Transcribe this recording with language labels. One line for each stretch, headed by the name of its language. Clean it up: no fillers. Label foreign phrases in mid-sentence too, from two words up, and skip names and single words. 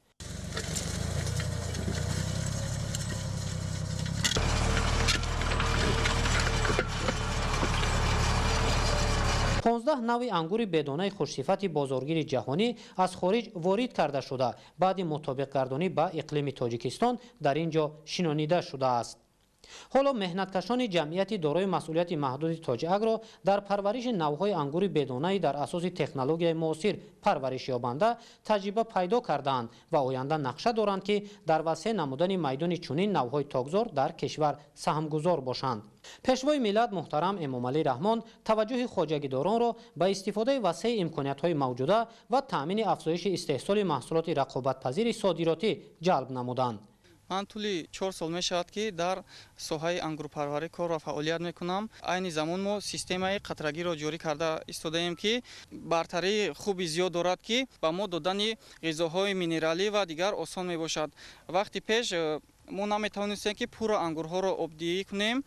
Tajik: پانزده نوع انگور بدانه خوشصفت بازارگیر جهانی از خارج وارد کرده شده بعد مطابق گردانی با اقلیم تاجیکستان در اینجا شنانیده شده است. ҳоло меҳнаткашони ҷамъияти дорои масъулияти маҳдуди Тоҷ Агро дар парвариши навъҳои ангури бедонаи дар асоси технологияи муосир парвариш ёбанда таҷриба пайдо кардаанд ва оянда нақша доранд ки дар васеъ намудани майдони чунин навъҳои тогзор дар кишвар саҳмгузор бошанд. пешвои миллат муҳтарам Эмомалӣ Раҳмон таваҷҷӯҳи хоҷагидоронро ба истифодаи васеъи имкониятҳои мавҷуда ва таъмини афзоиши истеҳсоли маҳсулоти рақобатпазири содиротӣ ҷалб намуданд. من طولی 4 سال می شود که در ساحه انگورپروری کار و فعالیت میکنم. عین زمان ما سیستم قطرگی را جاری کرده ایستاده ایم که برتری خوبی زیاد دارد که با ما دادن غذاهای مینرالی و دیگر آسان می باشد. وقتی پیش ما نمیتوانستیم که پورا انگورها را آبدهی کنیم.